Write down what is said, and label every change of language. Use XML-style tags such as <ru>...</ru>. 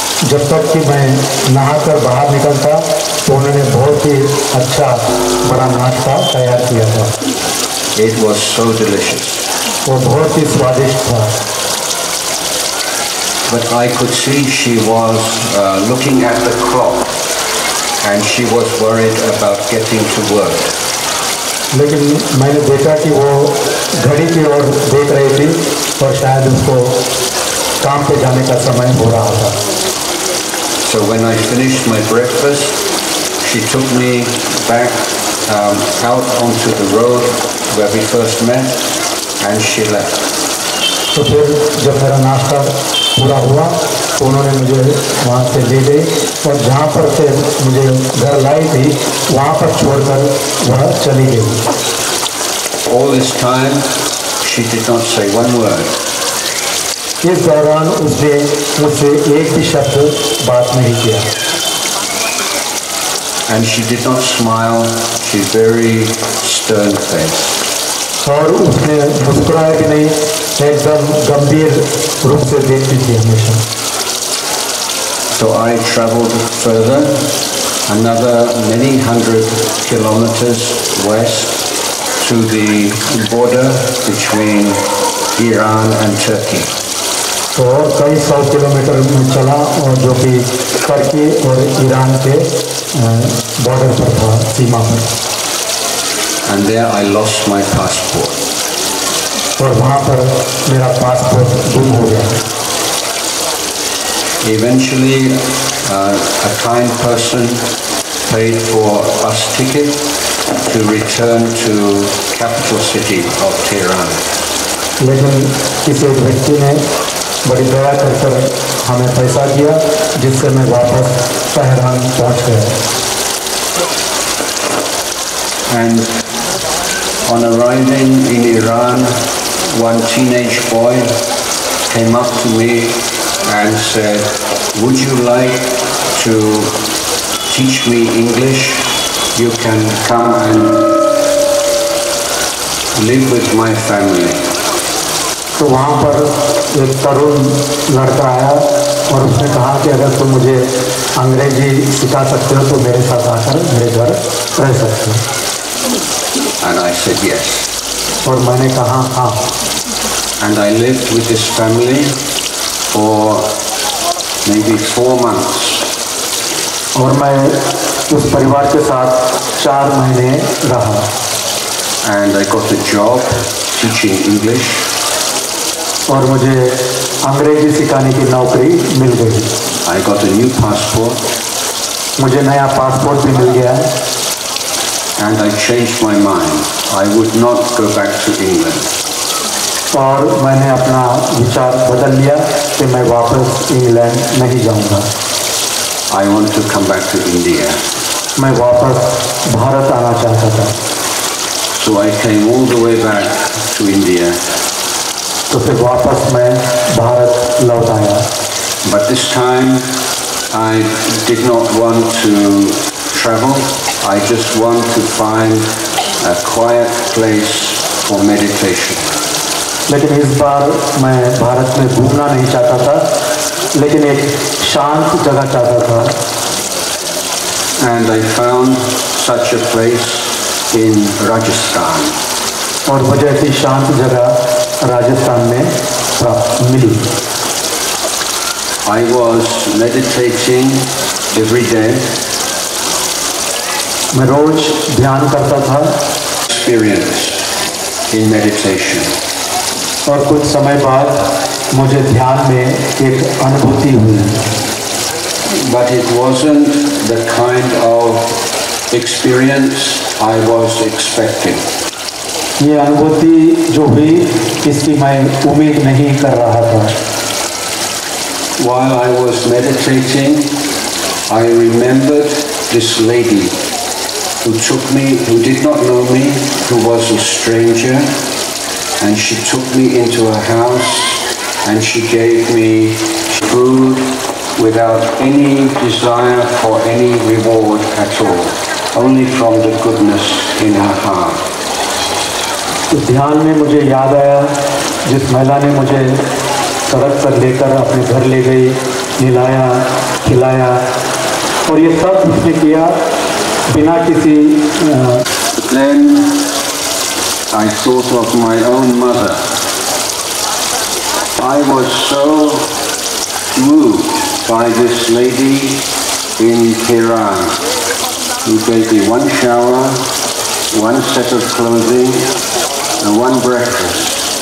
<hi>जब तक कि मैं नहाकर बाहर निकलता तो उन्होंने बहुत ही अच्छा बड़ा नाश्ता तैयार किया था.</hi> <en>It was so delicious.</en> <hi>वो बहुत ही स्वादिष्ट था.</hi> <en>But I could see she was looking at the clock and she was worried about getting to work.</en> <hi>लेकिन मैंने देखा कि वो घड़ी की ओर देख रही थी और शायद उसको काम पे जाने का समय हो रहा था.</hi> <en>So when I finished my breakfast, she took me back out onto the road where we first met and she left.</en> <hi>तो फिर जब मेरा नाश्ता पूरा हुआ तो उन्होंने मुझे वहाँ से ले गई और जहाँ पर से मुझे घर लाई थी वहाँ पर छोड़कर वह चली गई.</hi> <en>All this time she did not say one word.</en> <hi>इस दौरान उसने मुझसे एक भी शब्द बात नहीं किया.</hi> <en>And she did not smile. She very stern faced.</en> <hi>और उसने मुस्कुराया भी नहीं, एकदम गंभीर रूप से देखती थी हमेशा.</hi> <en>So I traveled further, another many hundred kilometers west to the border between Iran and Turkey.</en> <hi>तो और कई 100 किलोमीटर में चला और जो कि तुर्की और ईरान के बॉर्डर पर था, सीमा पर.</hi> <en>And there I lost my passport.</en> <hi>और वहाँ पर मेरा पासपोर्ट गुम हो गया.</hi> <en>Eventually, a kind person paid for bus ticket to return to capital city of Tehran.</en> <hi>लेकिन किसी व्यक्ति ने बड़ी दया कर हमें पैसा दिया जिससे मैं वापस तेहरान पहुँच गया.</hi> <en>And on arriving in Iran, one teenage boy came up to me and said, "Would you like to teach me English? You can come and live with my family."</en> <hi>तो वहाँ पर एक तरुण लड़का आया और उसने कहा कि अगर तुम मुझे अंग्रेजी सिखा सकते हो तो मेरे साथ आकर मेरे घर रह सकते हो.</hi> <en>And I said yes.</en> <hi>और मैंने कहा हाँ.</hi> <en>And I lived with this family for maybe 4 months.</en> <hi>और मैं उस परिवार के साथ 4 महीने रहा.</hi> <en>And I got a job teaching English.</en> <hi>और मुझे अंग्रेजी सिखाने की नौकरी मिल गई.</hi> <en>I got a new passport.</en> <hi>मुझे नया पासपोर्ट भी मिल गया.</hi> <en>And I changed my mind. I would not go back to England.</en> <hi>और मैंने अपना विचार बदल लिया कि मैं वापस इंग्लैंड नहीं जाऊंगा.</hi> <en>I want to come back to India.</en> <hi>मैं वापस भारत आना चाहता था.</hi> <en>So I came all the way back to India.</en> <hi>तो फिर वापस मैं भारत लौट आया.</hi> <en>But this time I did not want to travel. I just want to find a quiet place for meditation.</en> <hi>लेकिन इस बार मैं भारत में घूमना नहीं चाहता था, लेकिन एक शांत जगह चाहता था.</hi> <en>And I found such a place in Rajasthan.</en> <hi>और मुझे ऐसी शांत जगह राजस्थान में प्राप्त मिली.</hi> <en>I was meditating every day.</en> <hi>मैं रोज ध्यान करता था.</hi> <en>Experience in meditation.</en> <hi>और कुछ समय बाद मुझे ध्यान में एक अनुभूति हुई.</hi> <en>but it wasn't the kind of experience I was expecting.</en> <hi>ये अनुभूति जो हुई इसकी मैं उम्मीद नहीं कर रहा था.</hi> <en>While I was meditating, I remembered this lady who did not know me, who was a stranger, and she took me into her house and she gave me food without any desire for any reward at all, only from the goodness in her heart.</en> <hi>तो ध्यान में मुझे याद आया जिस महिला ने मुझे सड़क पर लेकर अपने घर ले गई, नहलाया, खिलाया, और ये सब उसने किया बिना किसी.</hi> <en>Then I thought of my own mother. I was so moved by this lady in Tehran who gave me one shower, one set of clothing, and one breakfast.</en>